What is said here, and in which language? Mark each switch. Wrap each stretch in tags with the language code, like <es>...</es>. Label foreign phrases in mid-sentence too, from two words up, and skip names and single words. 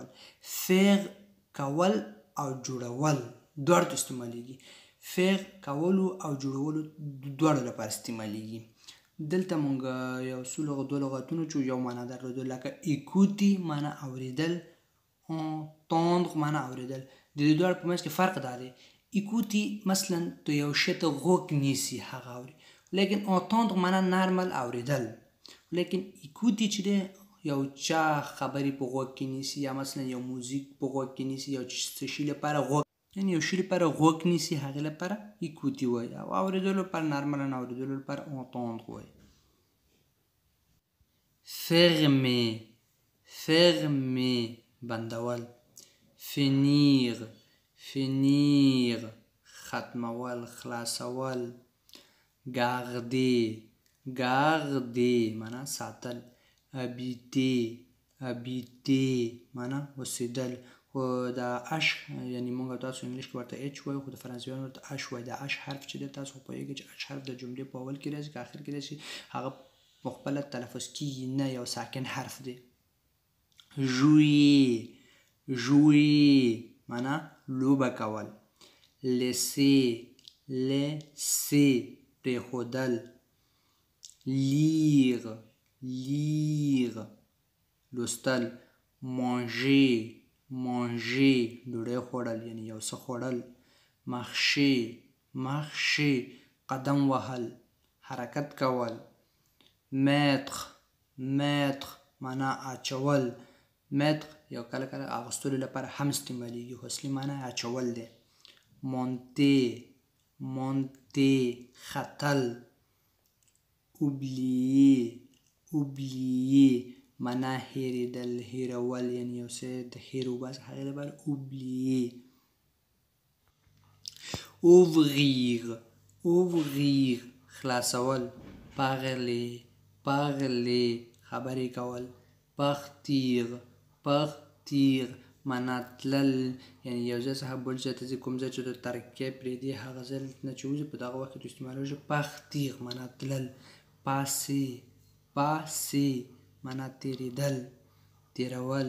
<ps>faire کول او جوړول دواړو ته استعمالیږي. faire کولو او جوړولو دواړو لپاره استعمالیږي. دلته مونږ یو څو دوه لغتونه چې یو معنا درلوده لکه écouter معنا اوریدل. entendre معنا اوریدل. د دې دواړو په منځ کې فرق دا دی écouter مثلا تو یو شی ته غوږ نیسي هغه اوري لیکن entendre معنا نارمل اوریدل. لیکن écouter چې دی یو چا خبرې په غوږ کې نیسي یا مثلا یو موزیک په غوږ کې نیسي یو څه شي لپاره غوږ یعنی یو شي لپاره غوږ نیسي هغې لپاره écouter وایي او اورېدلو لپاره نارملا اورېدلو لپاره entendre وایي.</ps> <fr>fermer fermer</fr> <ps>بندول.</ps> <fr>finir finir</fr> <ps>ختمول خلاصول.</ps> <fr>garder garder</fr> <ps>معنا ساتل.</ps> <fr>habiter habiter</fr> <ps>معنا اوسېدل. خو دا اش یعنی مونږ تاسو انګلیش کې ورته اچ وایو خو د فرانسویانو ورته اش وایي. دا اش حرف چې دی تاسو پوهېږئ چې اش حرف د جملې په اول کې راځي که اخر کې راځي هغه په خپله تلفظ کېږي نه یو ساکن حرف دی.</ps> <fr>jouer jouer</fr> <ps>معنا لوبه کول.</ps> <fr>laisser laisser</fr> <ps>پرېښودل.</ps> <fr>lire lire</fr> <ps>لوستل.</ps> <fr>manger manger</fr> <ps>ډوډۍ خوړل یعنی یو څه خوړل.</ps> <fr>marcher marcher</fr> <ps>قدم وهل حرکت کول.</ps> <fr>mettre mettre</fr> <ps>معنا اچول. mettre یو کله کله اغوستلو لپاره هم استعمالیږي خو اصلي معنا اچول دی.</ps> <fr>monter monter</fr> <ps>ختل.</ps> <fr>oublier oublier</fr> <ps>معنا هېرېدل هېرول یعنی یو څه د هېر وباسه هغې لپاره oublier.</ps> <fr>ouvrir ouvrir</fr> <ps>خلاصول.</ps> <fr>parler parler</fr> <ps>خبرې کول.</ps> <fr>partir partir</fr> <ps>معنا تلل یعنی یو ځای څخه بل ځای ته ځي کوم ځای چې د ترکیې پرېږدي هغه ځای نه چې وځي په دغه وخت کې استعمالېږي. partir معنا تلل.</ps> <fr>passer passer</fr> <ps>معنا تېرېدل تېرول.</ps>